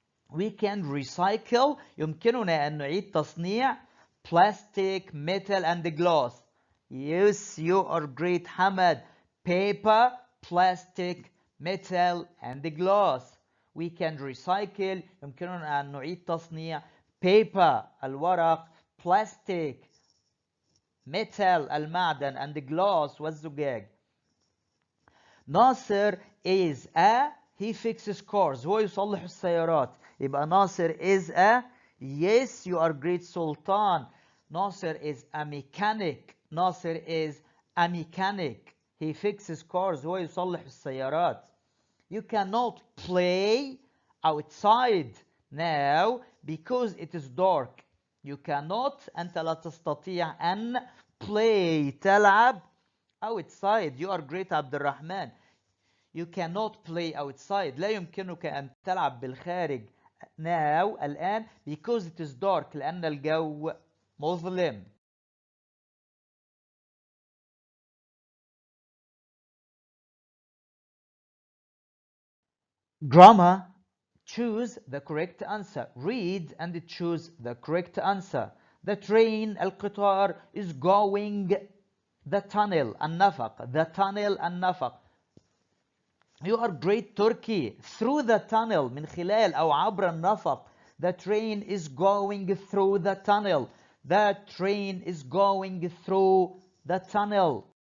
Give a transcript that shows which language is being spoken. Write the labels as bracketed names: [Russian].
[English] We can recycle. [Arabic] يمكننا أن نعيد تصنيع [English] plastic, metal and glass. Yes, you are great, Hamad. Paper, plastic, metal and glass. We can recycle. [Arabic] يمكننا أن نعيد تصنيع paper الورق, [English] plastic, metal [Arabic] المعدن [English] and glass [Arabic] والزجاج. [English] Nasser is a. He fixes cars. [Arabic] هو يصلح السيارات. [English] يبقى Nasser is a. Yes, you are great, Sultan. Nasser is a mechanic. Nasser is a mechanic. He fixes cars. [Arabic] هو يصلح السيارات. [English] You cannot play outside now because it is dark. You cannot. [Arabic] أنت لا تستطيع أن play تلعب outside. [English] You are great, Abdul Rahman. You cannot play outside. [Arabic] لا يمكنك أن تلعب بالخارج now الآن [English] because it is dark. [Arabic] لأن الجو مظلم. [English] Grammar. Choose the correct answer. Read and choose the correct answer. [Arabic] The train القطار [English] is going the tunnel النفق. The tunnel النفق. You are great, Turkey. Through the tunnel [Arabic] من خلال أو عبر النفق. [English] The train is going through the tunnel. The train is going through the tunnel.